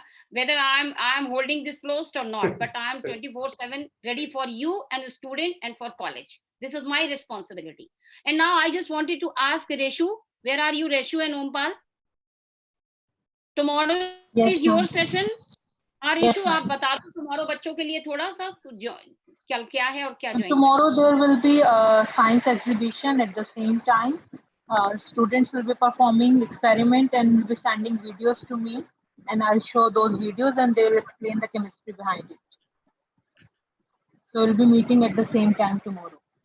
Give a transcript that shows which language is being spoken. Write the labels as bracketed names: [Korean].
[English] Whether I am holding this post or not, but I am 24/7 ready for you and the student and for college. This is my responsibility. And now I just wanted to ask Reshu, where are you, Reshu and Ompal? Tomorrow is your session. [Hindi] Reshu, आप बता दो tomorrow बच्चों के लिए थोड़ा सा क्या है और क्या join. [English] Tomorrow there will be a science exhibition at the same time. Students will be performing experiment and will be sending videos to me, and I'll show those videos and they'll explain the chemistry behind it. So we'll be meeting at the same time tomorrow.